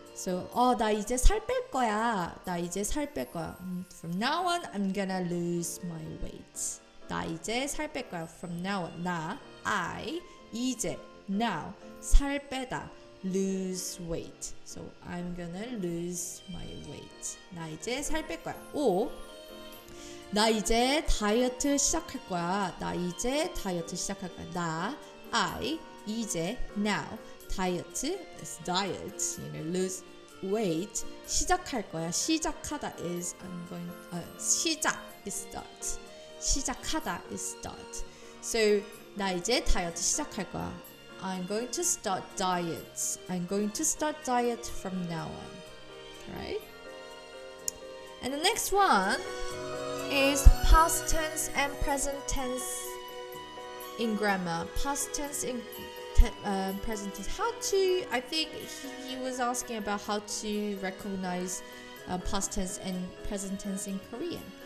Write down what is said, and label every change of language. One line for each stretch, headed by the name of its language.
Korean: So 나 이제 살 뺄 거야. 나 이제 살 뺄 거야.
English: From now on, I'm gonna lose my weight.
Korean: 나 이제 살 뺄 거야.
English: From now on, I 이제 now 살 빼다 lose weight. So I'm gonna lose my weight.
Korean: 나 이제 살 뺄 거야. or 나 이제 다이어트 시작할 거야. 나 이제 다이어트 시작할 거야.
English: I 이제 now 다이어트 is diet, lose weight.
Korean: 시작할 거야.
English: 시작하다 is I'm going 시작 is start. 시작하다 is start.
Korean: So 나 이제 다이어트 시작할 거야.
English: I'm going to start diet. I'm going to start diet from now on. Right? And the next one is past tense and present tense in grammar. Past tense in present tense. How to, I think he was asking about how to recognize past tense and present tense in Korean.